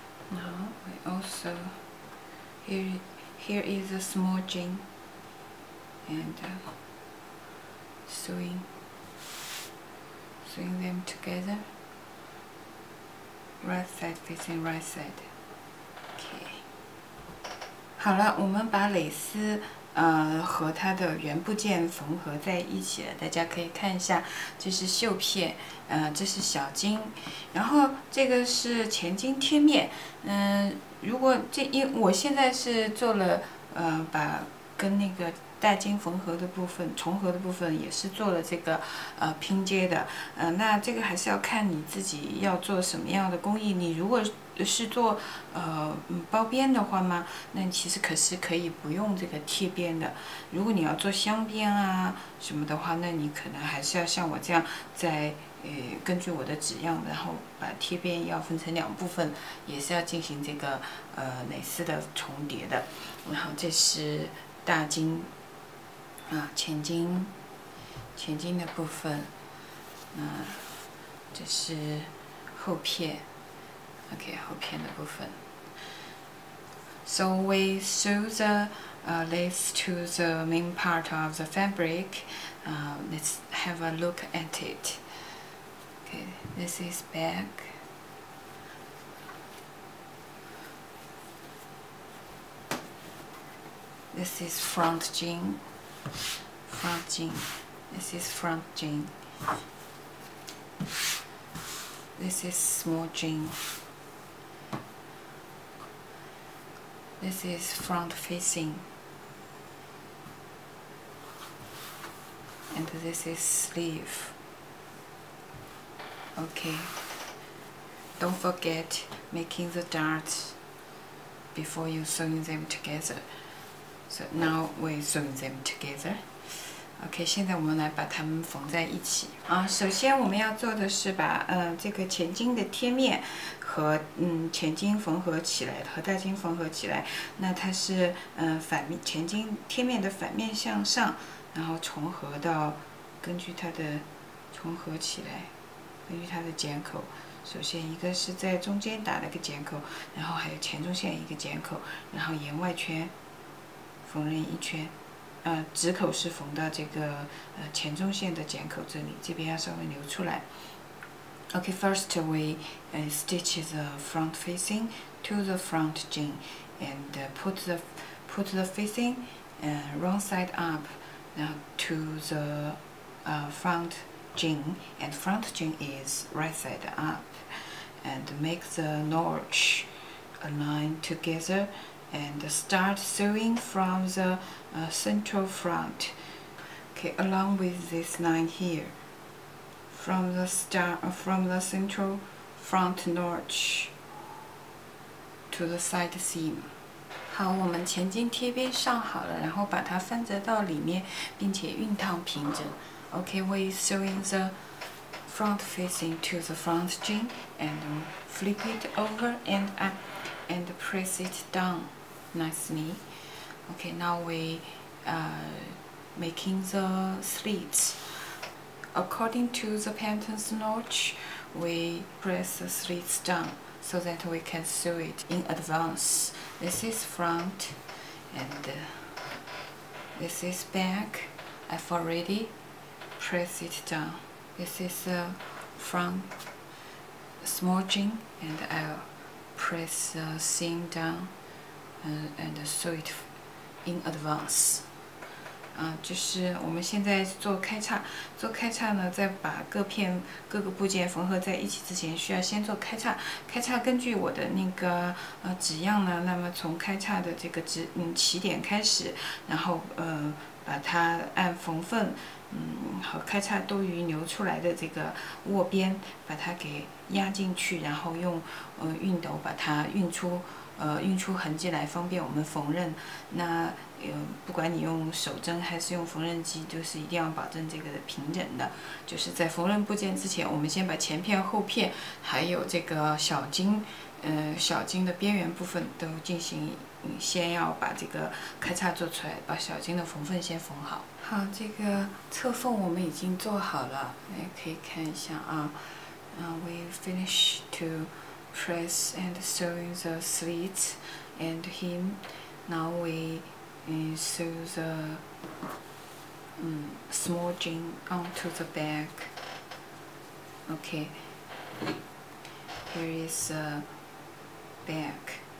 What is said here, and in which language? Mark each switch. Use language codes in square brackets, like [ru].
[en] Now we also here is a small jean, and sewing them together, right side facing right side. Okay. [zh] 好了，我们把蕾丝和它的原部件缝合在一起了。大家可以看一下，这是绣片，这是小襟，然后这个是前襟贴面。如果我现在是做了把跟那个大襟缝合的部分、重合的部分也是做了这个拼接的。那这个还是要看你自己要做什么样的工艺。你如果是做包边的话嘛，那你其实可以不用这个贴边的。如果你要做镶边啊什么的话，那你可能还是要像我这样在根据我的纸样，然后把贴边要分成2部分，也是要进行这个蕾丝的重叠的。然后这是大襟前襟的部分，这是后片。 OK， 后片的部分。 [en] So we sew the lace to the main part of the fabric. Let's have a look at it. Okay, this is back. This is front jean. This is front jean. This is small jean. This is front facing. And this is sleeve. Okay. Don't forget making the darts before you sewing them together. So now we're sewing them together. [zh] OK， 现在我们来把它们缝在一起首先我们要做的是把这个前襟的贴面和前襟缝合起来，和大襟缝合起来。那它是反面前襟贴面的反面向上，然后重合到根据它的重合起来，根据它的剪口。首先一个是在中间打了个剪口，然后还有前中线一个剪口，然后沿外圈缝纫1圈。直口是缝到这个前中线的剪口这里，这边要稍微留出来。 [en] Okay, first we stitch the front facing to the front jean, and put the facing wrong side up to the front jean, and front jean is right side up, and make the notch align together. And start sewing from the central front. Okay, along with this line here, from the central front notch to the side seam. [zh] 好，我们前襟贴边上好了，然后把它翻折到里面，并且熨烫平整。 [en] Okay, we sewing the front facing to the front jean and flip it over and press it down nicely. Okay, now we making the slits. According to the pattern's notch, we press the slits down so that we can sew it in advance. This is front and this is back. I've already pressed it down. This is the front smudging, and I'll press the seam down and sew it in advance. [zh] 就是我们现在做开叉，做开叉呢，在把各个部件缝合在一起之前，需要先做开叉。开叉根据我的那个纸样呢，那么从开叉的这个起点开始，然后把它按缝缝和开叉多余留出来的这个握边，把它给压进去，然后用熨斗把它熨出痕迹来，方便我们缝纫。那不管你用手针还是用缝纫机，就是一定要保证这个平整的。就是在缝纫部件之前，我们先把前片、后片，还有这个小筋的边缘部分都进行，先要把这个开叉做出来，把小筋的缝缝先缝好。好，这个侧缝我们已经做好了，可以看一下啊。 [en] We finished to press and sewing the slits and hem. Now we sew the smudging onto the back. Okay, here is the back.